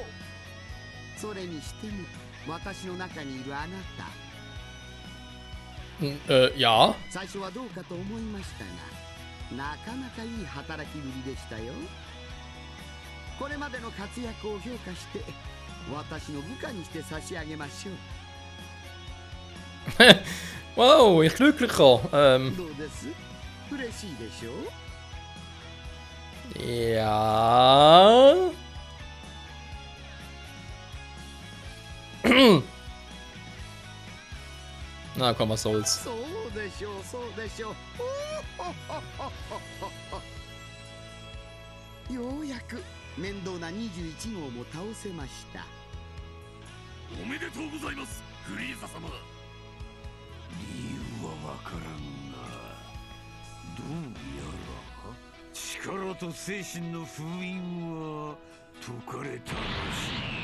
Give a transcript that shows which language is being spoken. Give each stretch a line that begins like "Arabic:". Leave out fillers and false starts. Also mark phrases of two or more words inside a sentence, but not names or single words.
Japanese: それにしても私の中にいるあなた、
German: Ja.
Japanese: 最初はどうかと思いましたが、なかなかいい働きぶりでしたよ。これまでの活躍を評価して私の部下にして差し上げましょう。
German: Wow, ich glücklicher.
Japanese: どうです？嬉しいでしょう？
German: Ja. Na komm, was soll's.
Japanese: そうでしょうそうでしょう。ようやく面倒な21号も倒せました。おめでとうございます、フリーザ様。理由はわからんが、どうやら力と精神の封印は解かれたらしい。